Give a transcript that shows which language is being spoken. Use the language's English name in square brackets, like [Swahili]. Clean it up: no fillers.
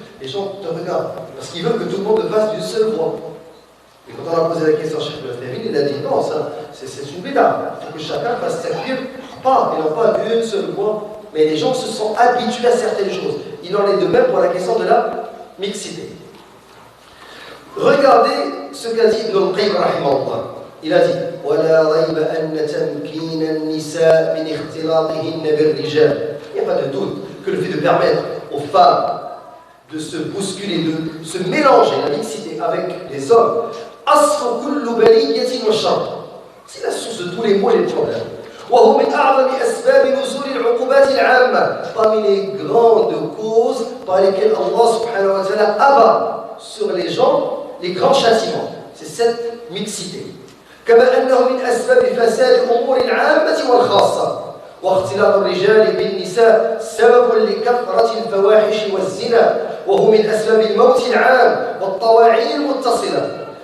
[French] Les gens te regardent, parce qu'ils veulent que tout le monde le fasse d'une seule voix. Et quand on a posé la question à Cheikh al-Uthaymin, il a dit non, ça, c'est une bid'a. Il faut que chacun fasse takbir, pas, et non pas d'une seule voix. Mais les gens se sont habitués à certaines choses. Il en est de même pour la question de la mixité. Regardez ce qu'a dit Ibn al-Qayyim rahimahullah. Il a dit [Arabic] وَلَا رَيْبَ أَنَّ تَمْكِينَ النِّسَاءِ مِنْ اخْتِلَاطِهِنَّ بِالرِّجَالِ. [French] Il n'y a pas de doute que le fait de permettre aux femmes de se bousculer, de se mélanger, la mixité avec les hommes, [Arabic] أَصْفُ كُلُّ بَلِيَّةٍ وَشَرٍ. [French] C'est la source de tous les maux et les problèmes. [Arabic] وهو من أعظم أسباب نزول العقوبات العامة. [French] Parmi les grandes causes par lesquelles Allah subhanahu wa ta'ala abat sur les gens les grands châtiments, c'est cette mixité. [Arabic] كما أنه من أسباب فساد الأمور العامة والخاصة. واختلاط الرجال بالنساء سبب لكثرة الفواحش والزنا وهو من أسباب الموت العام والطواعين المتصلة.